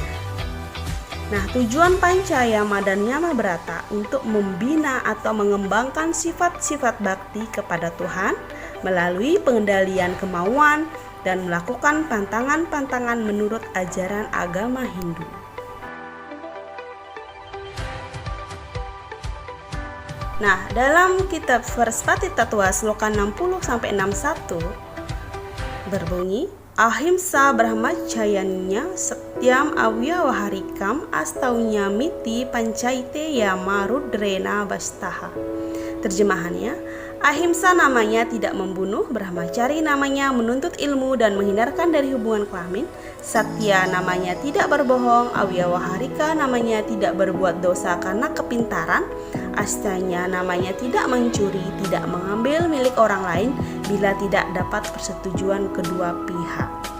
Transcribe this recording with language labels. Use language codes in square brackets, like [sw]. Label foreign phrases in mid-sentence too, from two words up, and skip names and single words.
[id] Nah, tujuan Pancayama dan Yama Brata untuk membina atau mengembangkan sifat-sifat bakti kepada Tuhan melalui pengendalian kemauan dan melakukan pantangan-pantangan menurut ajaran agama Hindu. Nah, dalam kitab Varspati Tattva sloka 60-61 berbunyi, [sa] Ahimsa Brahmacayanya Satyam Awyawaharikam Astaunya Miti Pancaite Yama Rudrena Bastaha. [id] Terjemahannya, ahimsa namanya tidak membunuh, brahmacari namanya menuntut ilmu dan menghindarkan dari hubungan kelamin, satya namanya tidak berbohong, awyawaharika namanya tidak berbuat dosa karena kepintaran, astanya namanya tidak mencuri, tidak mengambil milik orang lain bila tidak dapat persetujuan kedua pihak.